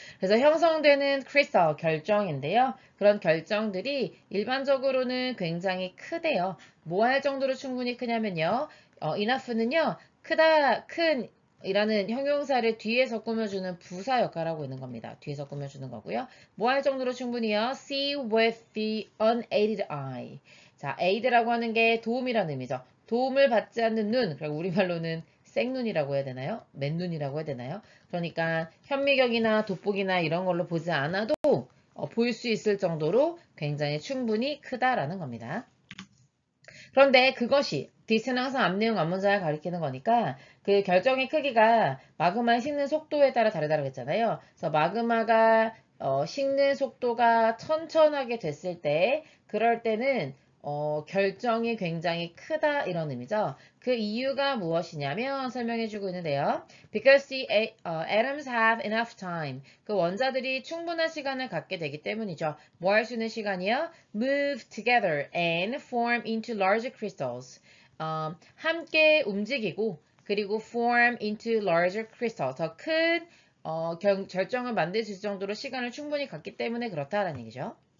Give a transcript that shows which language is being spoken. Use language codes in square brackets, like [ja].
[ko] 그래서 형성되는 크리스탈 결정인데요. 그런 결정들이 일반적으로는 굉장히 크대요. 뭐 할 정도로 충분히 크냐면요. enough는요. 큰 이라는 형용사를 뒤에서 꾸며주는 부사 역할을 하고 있는 겁니다. 뒤에서 꾸며주는 거고요. 뭐 할 정도로 충분히요. [en] See with the unaided eye. [ko] 자, aid라고 하는 게 도움이라는 의미죠. 도움을 받지 않는 눈, 그리고 우리말로는 생눈이라고 해야 되나요? 맨눈이라고 해야 되나요? 그러니까 현미경이나 돋보기나 이런 걸로 보지 않아도 볼 수 있을 정도로 굉장히 충분히 크다라는 겁니다. 그런데 그것이 this는 항상 앞내용 앞문장을 가리키는 거니까 그 결정의 크기가 마그마의 식는 속도에 따라 다르다고 했잖아요. 그래서 마그마가 식는 속도가 천천하게 됐을 때 그럴 때는 결정이 굉장히 크다 이런 의미죠. 그 이유가 무엇이냐면 설명해주고 있는데요. [en] Because the atoms have enough time. [ko] 그 원자들이 충분한 시간을 갖게 되기 때문이죠. 뭐 할 수 있는 시간이요? [en] Move together and form into larger crystals. [ko] 함께 움직이고 그리고 [en] form into larger crystal. [ko] 더 큰 결정을 만들 수 있을 정도로 시간을 충분히 갖기 때문에 그렇다라는 얘기죠.